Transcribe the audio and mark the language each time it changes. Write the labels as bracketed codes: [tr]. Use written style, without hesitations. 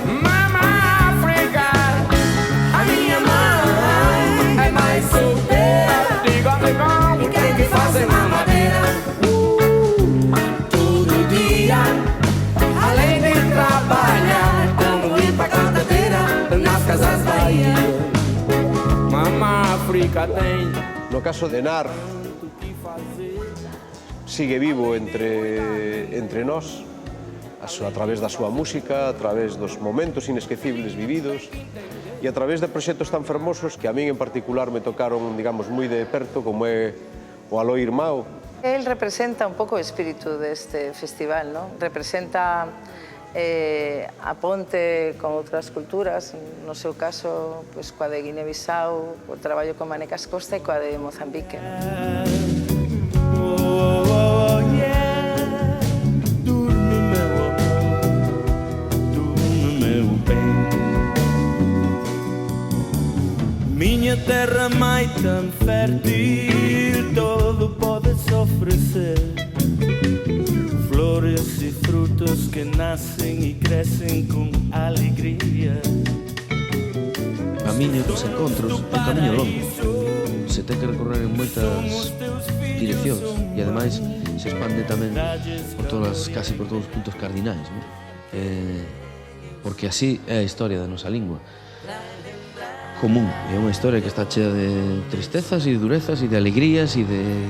[pt] Mama África, a minha mãe é mais solteira. Diga-me como tem que fazer mamadeira todo dia. Além de trabalhar como limpa a cantadeira nas casas Bahia. Mama África tem. [gl] No caso de Narf, sigue vivo entre nós, a través da súa música, a través dos momentos inesquecibles vividos e a través de proxectos tan fermosos que a min en particular me tocaron, digamos, moi de perto, como é o Aló Irmão. Él representa un pouco o espírito deste festival, ¿no? Representa a ponte con outras culturas, no seu caso, pues, coa de Guiné-Bissau, o traballo con Manecas Costa e coa de Mozambique. [pt] Minha terra, mãe tão fértil, todo podes ofrecer. Flores e frutos que nascem e crescem com alegria. [gl] Camiño dos encontros é un camiño longo. Se ten que recorrer en moitas direccións e ademais se expande tamén casi por todos os puntos cardinais, ¿no? Porque así é a historia da nosa lingua. Común, é unha historia que está chea de tristezas e de durezas e de alegrías e de...